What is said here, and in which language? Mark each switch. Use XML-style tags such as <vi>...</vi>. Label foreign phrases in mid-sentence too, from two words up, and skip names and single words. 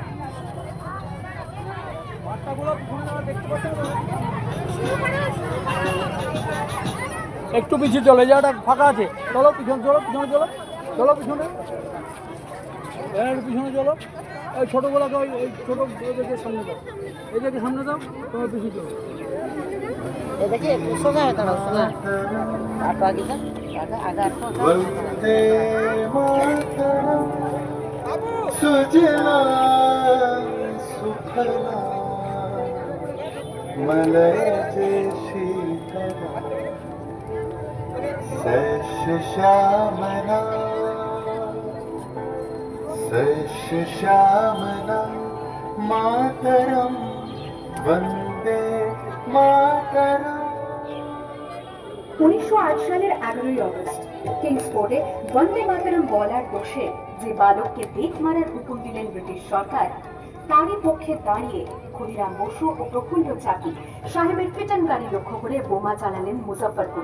<bn>একটু পিছিয়ে চলো, এই জায়গাটা ফাঁকা আছে, চলো পিছনে চলো, পিছনে চলো, চলো পিছনে, একটু পিছনে চলো। এই ছোটোগুলোকে ওই ছোটো এদেরকে সামনে দাও, এদেরকে সামনে দাও, তোমার পিছিয়ে চলো।</bn> <sa>सुजला सुफला मलय शीतला सश श्यामला सश श्यामला मातरम वंदे मातरम।</sa> <bn>1908 সালের 11ই অগস্ট কিংস কোর্টে</bn> <sa>वन्दे मातरम्</sa> <bn>বলার দোষে যে বালককে বেত মারার হুকুম দিলেন ব্রিটিশ সরকার, তারই পক্ষে দাঁড়িয়ে ক্ষুদিরাম বসু ও প্রফুল্ল চাকি সাহেবের ফিটন গাড়ি লক্ষ্য করে বোমা চালালেন মুজফ্ফরপুরে।</bn>